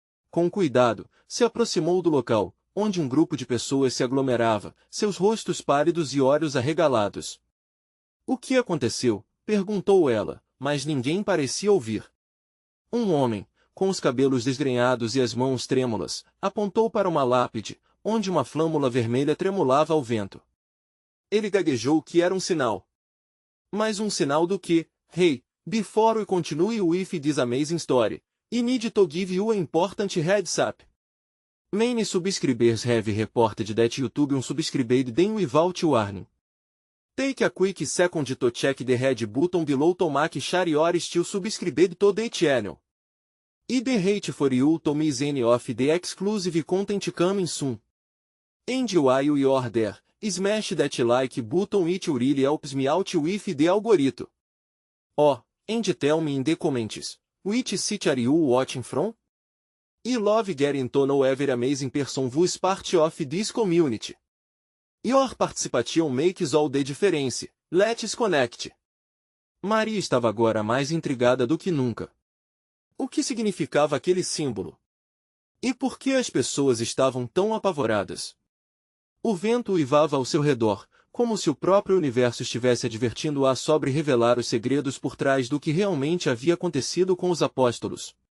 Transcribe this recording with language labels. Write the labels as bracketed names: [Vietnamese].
[Portuguese] Com cuidado, se aproximou do local, onde um grupo de pessoas se aglomerava, seus rostos pálidos e olhos arregalados. "O que aconteceu?" perguntou ela, mas ninguém parecia ouvir. Um homem, com os cabelos desgrenhados e as mãos trêmulas, apontou para uma lápide, onde uma flâmula vermelha tremulava ao vento. Ele gaguejou que era um sinal. "Mas um sinal do quê? [English] Hey, before we continue with this amazing story, I need to give you an important heads up. Many subscribers have reported that YouTube unsubscribed them without warning. Take a quick second to check the red button below to make sure you are still subscribed to the channel. I the hate for you to miss any of the exclusive content coming soon. And while you are there, smash that like button, it really helps me out with the algorithm. Oh, and tell me in the comments, which city are you watching from? I love getting to know every amazing person who's part of this community. Your participation makes all the difference. Let's connect." [Portuguese] Maria estava agora mais intrigada do que nunca. O que significava aquele símbolo? E por que as pessoas estavam tão apavoradas? O vento uivava ao seu redor, como se o próprio universo estivesse advertindo-a sobre revelar os segredos por trás do que realmente havia acontecido com os apóstolos.